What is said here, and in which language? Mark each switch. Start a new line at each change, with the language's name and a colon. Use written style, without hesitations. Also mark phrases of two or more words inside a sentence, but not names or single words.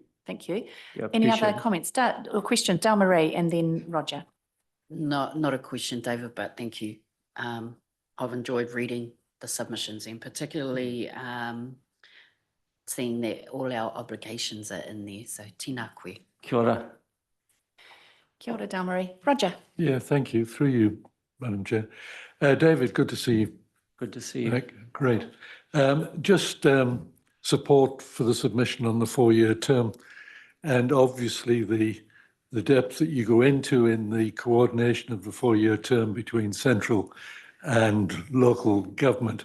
English: Thank you. Yeah, Any other appreciate it. comments or questions? Del-Marie and then Roger. No, not a question, David, but thank you. I've enjoyed reading the submissions and particularly seeing that all our obligations are in there.
Māori: So tēnā koe. Kia ora. Kia ora, Del-Marie.
English: Roger. Yeah, thank you. Through you, Madam Chair. David, good to see you. Good to see you. Great. Just support for the submission on the 4-year term and obviously the depth that you go into in the coordination of the 4-year term between central and local government.